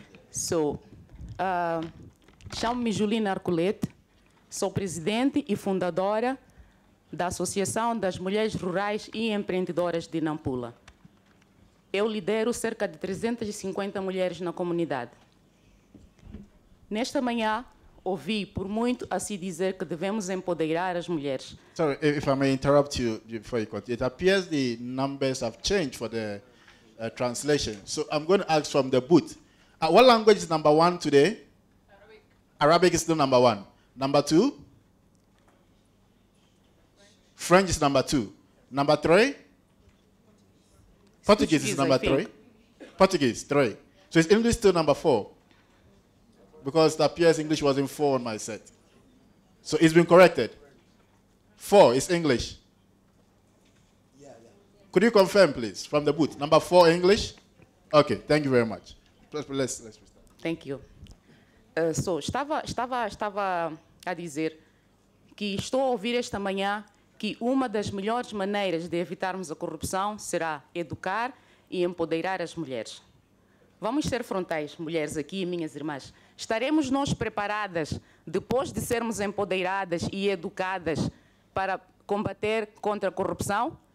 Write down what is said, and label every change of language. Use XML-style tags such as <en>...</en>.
<pt>So, chamo-me Julina Arcolete, sou presidente e fundadora da Associação das Mulheres Rurais e Empreendedoras de Nampula. Eu lidero cerca de 350 mulheres na comunidade. Nesta manhã, ouvi por muito a se dizer que devemos empoderar as mulheres.</pt> <en>Sorry, if I may interrupt you before you continue. It appears the numbers have changed for the translation. So I'm going to ask from the booth. What language is number one today? Arabic. Arabic is still number one. Number two? French is number two. Number three? Portuguese is number three. Portuguese, three. So is English still number four? Because it appears English was in four on my set. So it's been corrected. Four is English. Could you confirm, please, from the booth? Number four, English? Okay, thank you very much. Let's restart. Thank you.</en> <pt>Estava a dizer que estou a ouvir esta manhã que uma das melhores maneiras de evitarmos a corrupção será educar e empoderar as mulheres. Vamos ser frontais, mulheres aqui, minhas irmãs. Estaremos nós preparadas, depois de sermos empoderadas e educadas, para combater contra a corrupção?</pt>